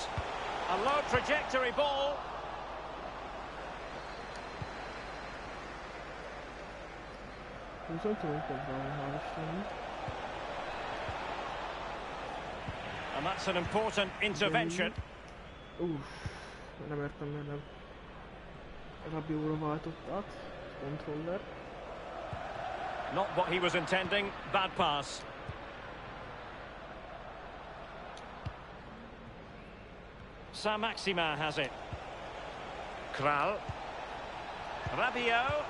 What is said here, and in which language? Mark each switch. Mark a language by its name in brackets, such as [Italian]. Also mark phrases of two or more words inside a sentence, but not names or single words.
[English] A low trajectory ball. And that's an important intervention. [Hungarian] Nem értem, mert nem Rabióra váltott át, controller. [English] Not what he was intending, bad pass. Saint-Maximin has it. Kral. Rabiot.